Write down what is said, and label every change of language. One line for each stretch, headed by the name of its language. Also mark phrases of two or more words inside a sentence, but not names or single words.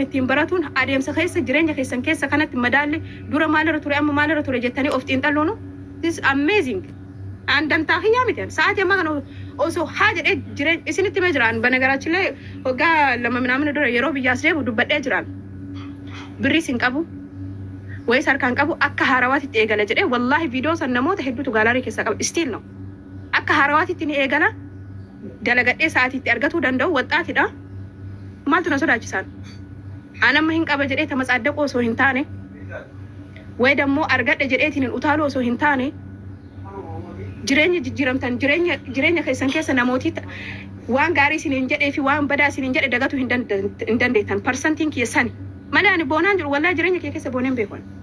Oromo: ittiin baratuun adeemsa keessa jireenya keessan keessa kanatti madaalle dura maalirra ture amma maalirra ture jettanii of xiinxalluun
English: this is amazing
Oromo: andantaa hiyyaa miti sa'aatii amma kana osoo haa jedhee jireenya isinitti mee jiraan banagaraachii illee waggaa lama minaamina dura yeroo biyyaas deemu dubbadhee jiraan birriis hin qabu wayis harkaan qabu akka haarawaatitti eegala jedhee wallaahi viidiyoo san namoota hedduutu gaalarii keessa qaba still no akka harawaatitti ni eegala dalagadhee sa'aatiitti argatuu danda'u waxxaatidha maaltu na sodaachisan anamma hin qaba jedhee tamatsaddaqoo osoo hin taane way dammoo argadhe jedheetiin hin utaaluu osoo hin taane jireenya jijjiiramtan jireenya keessan keessa namooti waan gaarii isiniin jedhee fi waan badaa isiniin jedhe dagatuu hin dandeettan parsantiin keessan malee ani boonaan jiru wallahi jireenya kee keessa booneen beekon